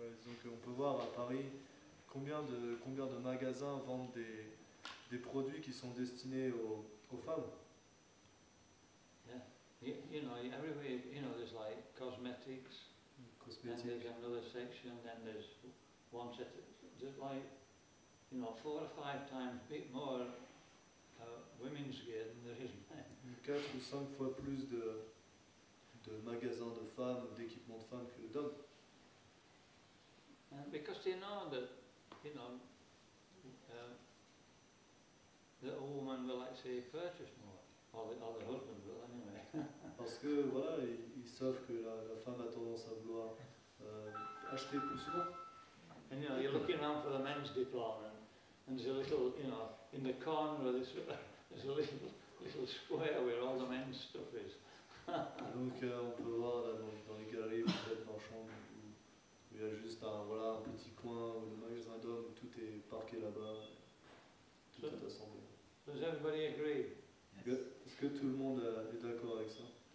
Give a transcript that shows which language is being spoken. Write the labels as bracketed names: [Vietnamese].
[French] Donc on peut voir à Paris combien de magasins vendent des produits qui sont destinés aux femmes? [English] You know, everywhere, you know, there's like cosmetics, and [French] Cosmétiques. [English] there's another section, then there's one set, there's like, you know, 4 or 5 times more women's gear than there is men. [French] 4 ou 5 fois plus de magasins de femmes, d'équipements de femmes que d'hommes. [English] And because they know that, you know, that a woman will actually purchase more, or the husband will anyway. [French] Parce que voilà, ils savent que la femme a tendance à vouloir acheter plus souvent. [English] And you know, you're looking around for the men's department, and there's a little, you know, in the corner of this, there's a little square where all the men's stuff is. [French] Donc on peut voir là, dans les galeries peut-être marchandes où il y a juste un petit coin ou le magasin d'hommes où tout est parqué là-bas, tout est assemblé. [English] Does everybody agree? [French] Est-ce que tout le monde est d'accord avec ça?